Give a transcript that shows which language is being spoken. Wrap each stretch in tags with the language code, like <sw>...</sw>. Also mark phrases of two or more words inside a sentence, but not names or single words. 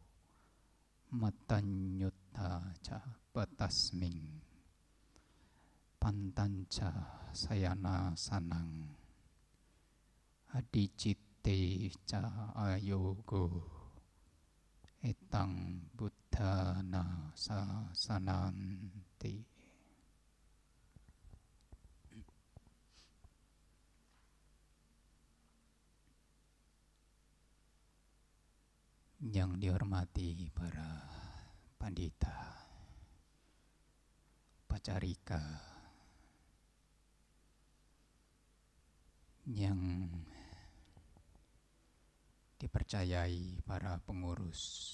<pi>matanyutta ca patasming pantanca sayana sanang adicitte ca ayogo etang buddhana sasananti.</pi> <id>Yang dihormati para pandita, pacarika, yang dipercayai para pengurus</id>